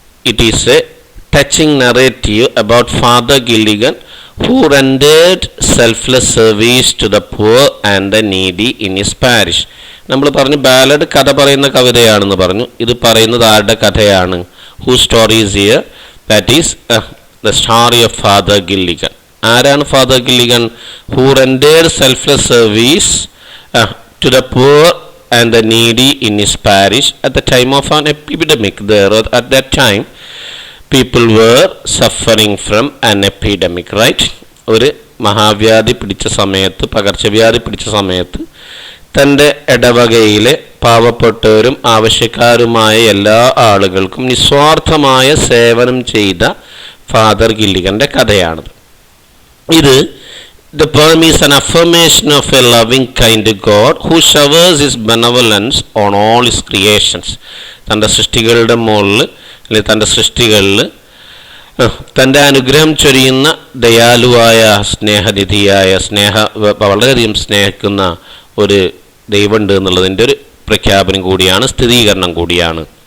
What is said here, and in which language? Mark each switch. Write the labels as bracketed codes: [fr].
[en] It is a touching narrative about Father Gilligan who rendered selfless service to the poor and the needy in his parish. [ml] നമ്മൾ പറഞ്ഞു ballad കഥ പറയുന്ന കവിതയാണെന്ന് പറഞ്ഞു. ഇത് പറയുന്നത് ആരുടെ കഥയാണ്? [en] Who stories here? That is the story of Father Gilligan. [ml] ആരാണ് father Gilligan? [en] Who rendered selfless service to the poor and the needy in his parish at the time of an epidemic. There at that time people were suffering from an epidemic, right? [ml] ഒരു മഹാവ്യാധി പിടിച്ച സമയത്ത്, പകർച്ചവ്യാധി പിടിച്ച സമയത്ത് തൻ്റെ ഇടവകയിലെ പാവപ്പെട്ടവരും ആവശ്യക്കാരുമായ എല്ലാ ആളുകൾക്കും നിസ്വാർത്ഥമായ സേവനം ചെയ്ത ഫാദർ ഗില്ലിഗൻ്റെ കഥയാണിത്. ഇത് [en] The poem is an affirmation of a loving kind God who showers his benevolence on all his creations. [ml] തൻ്റെ സൃഷ്ടികളുടെ മുകളിൽ അല്ലെങ്കിൽ തൻ്റെ സൃഷ്ടികളിൽ തൻ്റെ അനുഗ്രഹം ചൊരിയുന്ന ദയാലുവായ സ്നേഹനിധിയായ വളരെയധികം സ്നേഹിക്കുന്ന ഒരു ദൈവമുണ്ട് എന്നുള്ളതിൻ്റെ ഒരു പ്രഖ്യാപനം കൂടിയാണ്, സ്ഥിരീകരണം കൂടിയാണ്.